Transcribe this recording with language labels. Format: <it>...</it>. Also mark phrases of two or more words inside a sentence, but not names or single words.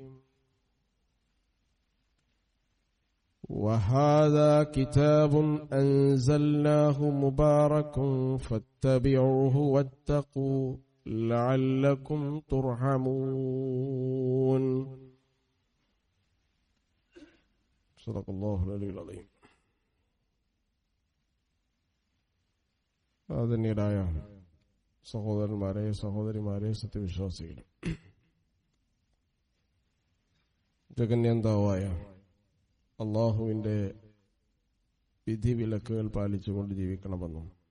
<ar>وهذا كتاب أنزلناه مبارك فاتبعوه واتقوا لعلكم ترحمون. صدق الله العلي العظيم.</ar> <ml>ആദരണീയരായ സഹോദരന്മാരെ, സഹോദരിമാരെ, സത്യവിശ്വാസികളെ, ജഗന്യന്താവായ അള്ളാഹുവിന്റെ വിധിവിലക്കുകൾ പാലിച്ചുകൊണ്ട് ജീവിക്കണമെന്നും</ml>